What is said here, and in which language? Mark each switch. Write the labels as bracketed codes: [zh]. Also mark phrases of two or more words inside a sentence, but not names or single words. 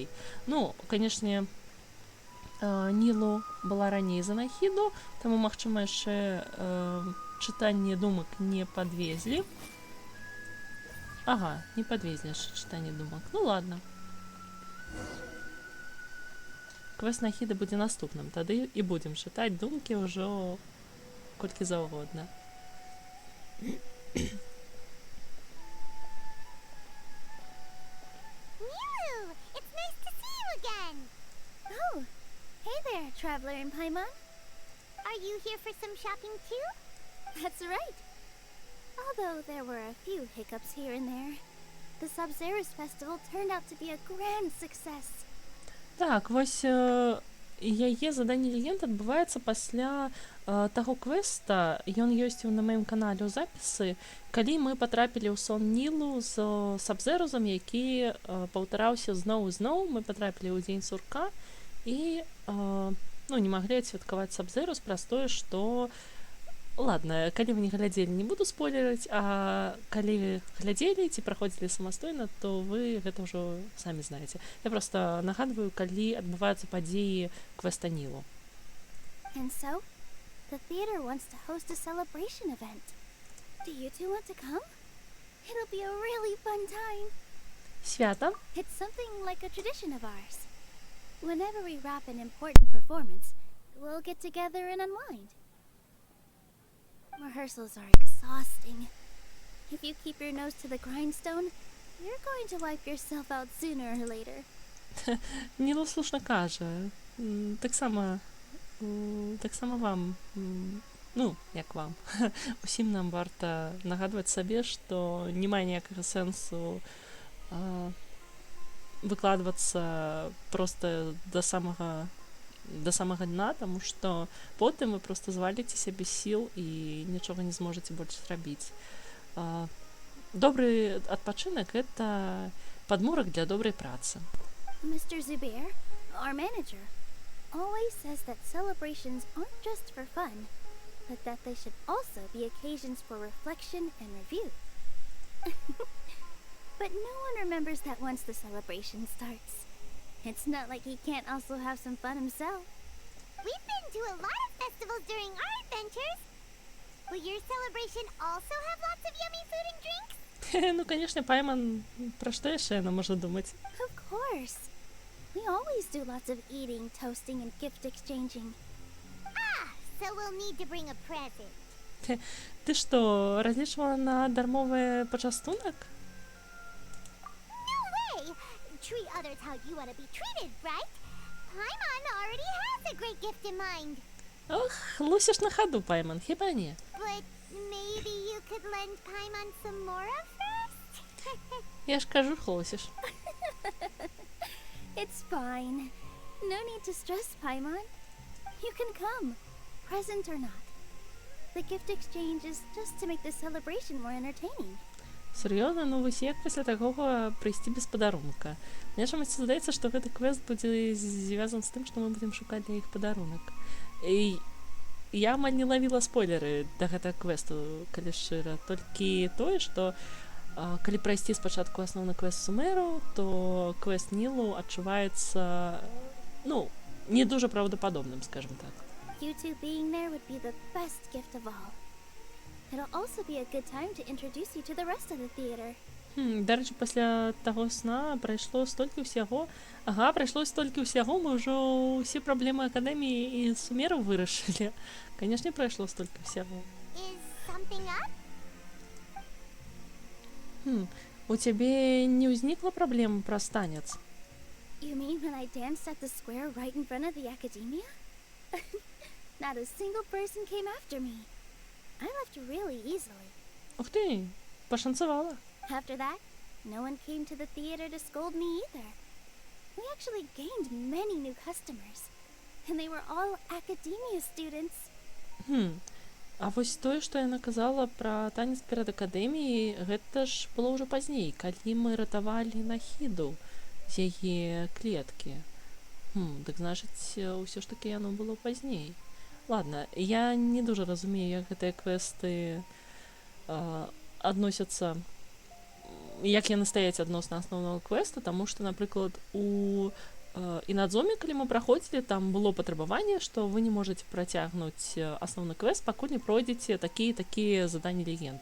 [be] Ну, канешне, Нілу была раней за нахіду, таму, магчыма, яшчэ чытанне думак не падвезлі. Ага, не падвезлі яшчэ чытанне думак. Ну, ладно. Квест нахіды будзе наступным, тады і будзем чытаць думкі ўжо колькі заўгодна. [en] Hey there, traveler in Paimon. Are you here for some shopping too? That's right. Although there were a few hiccups here and there, the Sub-Zero's festival turned out to be a grand success. [be] Так, вось яе заданне легенд адбываецца пасля таго квеста. Ён ёсць на маім канале ў запісы, калі мы патрапілі ў сон Нілу з Саб-Зерузам, які паўтараўся зноў і зноў. Мы патрапілі ў дзень сурка і не маглі адсвяткаваць Саб-Зерус праз тое, што... Ладно, калі вы не глядзелі, не буду спойлерыць, а калі вы глядзелі ці праходзілі самастойна, то вы гэта ўжо самі знаеце. Я проста нагадваю, калі адбываюцца падзеі квеста Нілу. [en] And so, the theater wants to host a celebration event. Do you two want to come? It'll be a really fun time. [be] Свята? [en] It's something like a tradition of ours. Whenever we wrap an important performance, we'll get together and unwind. Rehearsals are exhausting. If you keep your nose to the grindstone, you're going to wipe yourself out sooner or later. [be] Нілу слушна кажа. Так само вам, як вам. Усім нам варта нагадваць сабе, што не мае ніякага сэнсу выкладвацца проста да самага дна, таму што потым вы проста зваліцеся без сіл і нічога не зможаце больш зрабіць. Добры адпачынак — гэта падмурак для добрай працы. [en] Mr. Zubair, our manager, always says that celebrations aren't just for fun, but that they should also be occasions for reflection and review. But no one remembers that once the celebration starts. It's not like he can't also have some fun himself. We've been to a lot of festivals during our adventures. Will your celebration also have lots of yummy food and drinks? [be] Ну, конечно, Пайман, про што яшчэ яна можа думаць? [en] Of course. We always do lots of eating, toasting, and gift exchanging. So we'll need to bring a present. [be] Ты што, разлічвала на дармовы пачастунак? [en] Treat others how you want to be treated, right? Paimon already has a great gift in mind. [be] Ох, лусиш на ходу, Пайман, хіба не? [en] But maybe you could lend Paimon some more first? [be] Я ж кажу, лусиш. [en] It's fine. No need to stress, Paimon. You can come, present or not. The gift exchange is just to make the celebration more entertaining. [be] Сур'ёзна, ну вось як пасля такога прыйсці без падарунка? Мне чамусь здаецца, што гэты квест будзе звязан з тым, што мы будзем шукаць для іх падарунак. І я амаль не лавіла спойлеры да гэтага квесту, калі шчыра. Толькі тое, што калі прайсці спачатку асноўны квест Сумеру, то квест Нілу адчуваецца, не дуже праўдападобным, скажем так. [en] You two being there would be the best gift of all. It'll also be a good time to introduce you to the rest of the theater. [be] Дарэчы, пасля таго сна прайшло столькі ўсяго. Прайшло столькі ўсяго, мы ўжо ўсе праблемы акадэміі і Сумеру вырашылі. Канешне, прайшло столькі ўсяго. [en] Is anything up? [ru] У тебе не возникло проблем про танец? [en] You mean when I danced at the square right in front of the academia? Not a single person came after me. I left really easily. [be] Ух ты, пошанцевала. [en] After that, no one came to the theater to scold me either. We actually gained many new customers, and they were all academia students. [be] А вось тое, што яна казала пра танец перад акадэміяй, гэта ж было ўжо пазней, калі мы ратавалі Нахіду з яе клеткі. Дык значыць, ўсё ж такі яно было пазней. Ладно, я не дуже разумею, як гэтыя квесты адносяцца, як яны стаяць адносна асноўнага квеста, таму што, напрыклад, у Інадзоме, калі мы праходзілі, там было патрабаванне, што вы не можаце працягнуць асноўны квест, пакуль не пройдзеце такія заданні легенд.